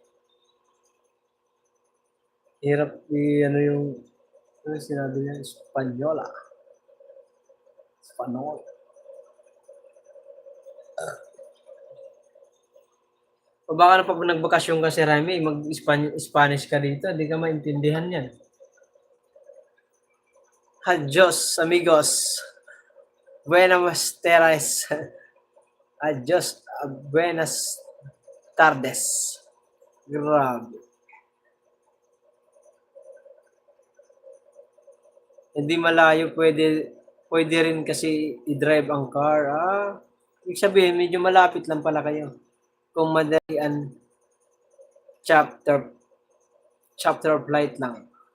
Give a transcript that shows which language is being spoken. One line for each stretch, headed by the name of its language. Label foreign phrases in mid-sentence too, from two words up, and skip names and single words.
Filipino: Hirap ano yung ano sinabi niya?
Spanish: Espanyola. Espanol.
Filipino: O baka na pag nagbakasyon ka si Remy, mag-Spanish ka dito, hindi ka maintindihan yan.
Spanish: Adios, amigos. Buenas tardes. Adios, buenas tardes.
Filipino: Grabe. Hindi malayo, pwede rin kasi i-drive ang car. Ibig sabihin, medyo malapit lang pala kayo. Kung madalian, chapter flight lang.